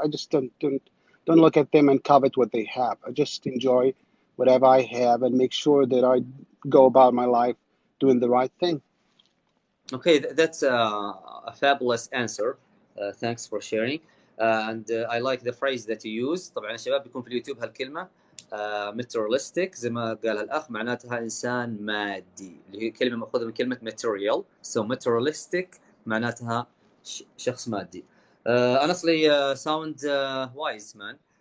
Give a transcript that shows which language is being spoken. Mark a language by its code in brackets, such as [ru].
[en] I just don't look at them and covet what they have. I just enjoy whatever I have and make sure that I go about my life doing the right thing. Okay, that's a fabulous answer. Thanks for sharing. And I like the phrase that you use. [ar] طبعا الشباب بيكون في اليوتيوب هالكلمة. materialistic زي ما قالها الأخ معناتها إنسان مادي اللي هي كلمة مأخوذة من كلمة material. So materialistic معناتها شخص مادي. [en] Honestly, sounds wise, man.